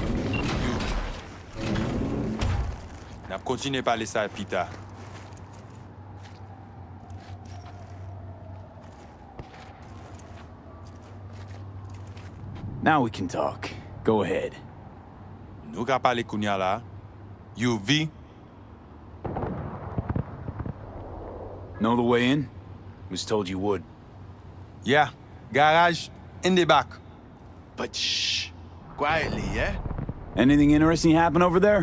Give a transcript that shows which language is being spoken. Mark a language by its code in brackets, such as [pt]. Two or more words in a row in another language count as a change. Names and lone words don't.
[ht] Nap kontinue pale sa pita. [en] Now we can talk. Go ahead. [ht] Nou ka pale kounya la. [en] You V? Know the way in? Was told you would. Yeah. Garage in the back. But shh. Quietly, yeah? Anything interesting happen over there?